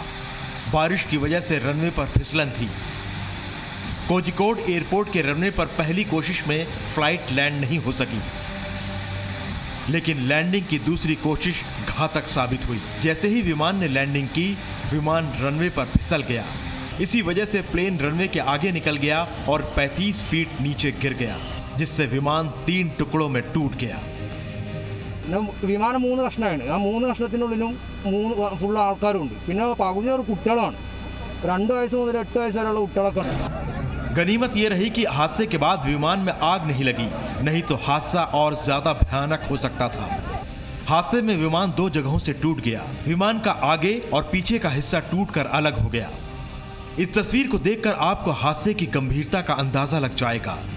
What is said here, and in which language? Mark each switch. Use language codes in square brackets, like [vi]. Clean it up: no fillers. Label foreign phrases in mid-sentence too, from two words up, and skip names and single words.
[hi] बारिश की वजह से रनवे पर फिसलन थी। कोझिकोड एयरपोर्ट के रनवे पर पहली कोशिश में फ्लाइट लैंड नहीं हो सकी, लेकिन लैंडिंग की दूसरी कोशिश घातक साबित हुई। जैसे ही विमान ने लैंडिंग की, विमान रनवे पर फिसल गया। इसी वजह से प्लेन रनवे के आगे निकल गया और 35 फीट नीचे गिर गया, जिससे विमान 3 टुकड़ों में टूट गया। [ml] പിന്നെ വിമാനം 3 കഷ്ണമാണ്. ആ 3 കഷ്ണത്തിനുള്ളിലും 3 ഫുൾ ആൾക്കാരുണ്ട്. പിന്നെ പകുതി ഒരു കുട്ടികളാണ്. 2 വയസ്സ് മുതൽ 8 വയസ്സ് വരെയുള്ള കുട്ടികളൊക്കെ ഉണ്ട്. [hi] गनीमत ये रही कि हादसे के बाद विमान में आग नहीं लगी, नहीं तो हादसा और ज्यादा भयानक हो सकता था। हादसे में विमान 2 जगहों से टूट गया। विमान का आगे और पीछे का हिस्सा टूटकर अलग हो गया। इस तस्वीर को देखकर आपको हादसे की गंभीरता का अंदाजा लग जाएगा।